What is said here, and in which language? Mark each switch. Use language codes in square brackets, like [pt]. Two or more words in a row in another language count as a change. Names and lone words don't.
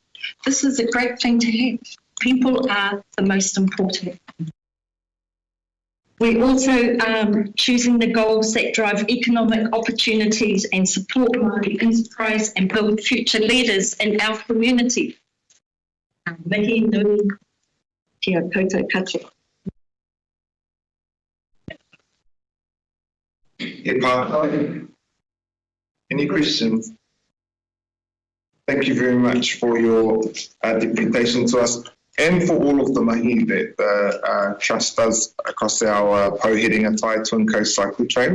[en] This is a great thing to have. People are the most important. We're also choosing the goals that drive economic opportunities and support Māori enterprise and build future leaders in our community. [mi] Mihi nui kia koutou katoa. [en] Any questions? Thank you very much for your deputation to us and for all of the mahi that the Trust does across our Pohiringa Tai Twin Coast Cycle Trail.